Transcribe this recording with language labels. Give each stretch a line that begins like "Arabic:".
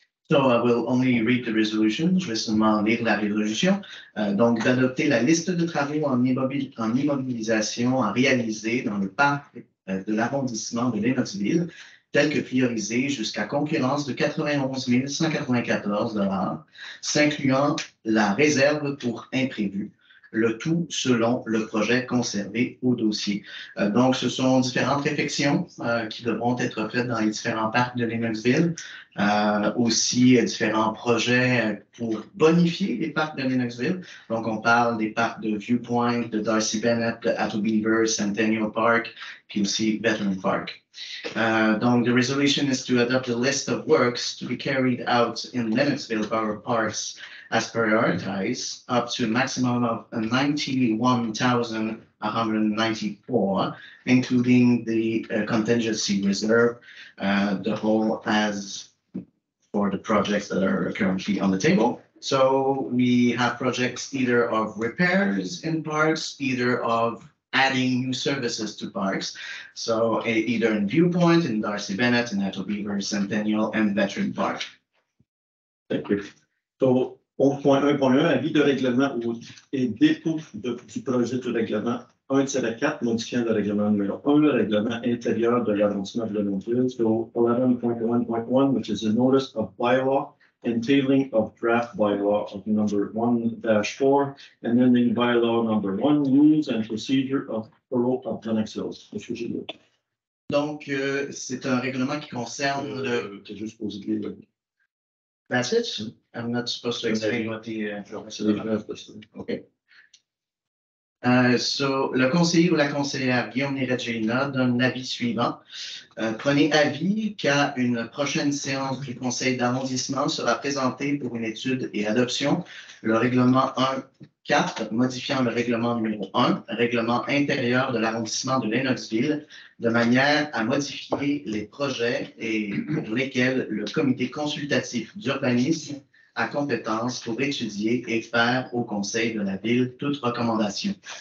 English: So I will only read the resolution.
French: Je vais seulement lire la résolution. Donc, d'adopter la liste de travaux en immobilisation à réaliser dans le parc de l'arrondissement de Lennoxville, tel que priorisé jusqu'à concurrence de 91 194 $, s'incluant la réserve pour imprévu. Le tout selon le projet conservé au dossier. Donc, ce sont différentes réflexions qui devront être faites dans les différents parcs de Lennoxville. Aussi, différents projets pour bonifier les parcs de Lennoxville. Donc, on parle des parcs de Viewpoint, de Darcy Bennett, de Atto Beaver, Centennial Park puis aussi Veteran Park.
English: Donc, the resolution is to adopt a list of works to be carried out in Lennoxville Borough Parks as prioritized, up to a maximum of 91,194, including the contingency reserve, the whole as for the projects that are currently on the table. So we have projects either of repairs in parks, either of adding new services to parks. So either in Viewpoint, in Darcy Bennett, in Ethel Beaver, Centennial, and Veteran Park. Thank you.
French: So, 11.1.1, avis de règlement et dépôt du projet de règlement 1-4, modifiant le règlement numéro 1, le règlement intérieur de l'arrondissement de Lennoxville.
English: So, 11.1.1, which is a notice of bylaw entailing of draft bylaw of number 1-4, and then the bylaw number 1, rules and procedure of borough of Lennoxville. Monsieur Gilles.
French: Donc, c'est un règlement qui concerne le... T'es juste posé de lire.
English: That's it? I'm not supposed to explain what the... Okay.
French: So, le conseiller ou la conseillère Guillaume Néret-Géina donne l'avis suivant. Prenez avis qu'à une prochaine séance du conseil d'arrondissement sera présentée pour une étude et adoption le règlement 1-4 modifiant le règlement numéro 1, règlement intérieur de l'arrondissement de Lennoxville, de manière à modifier les projets et pour lesquels le comité consultatif d'urbanisme a compétence pour étudier et faire au conseil de la ville toute recommandation.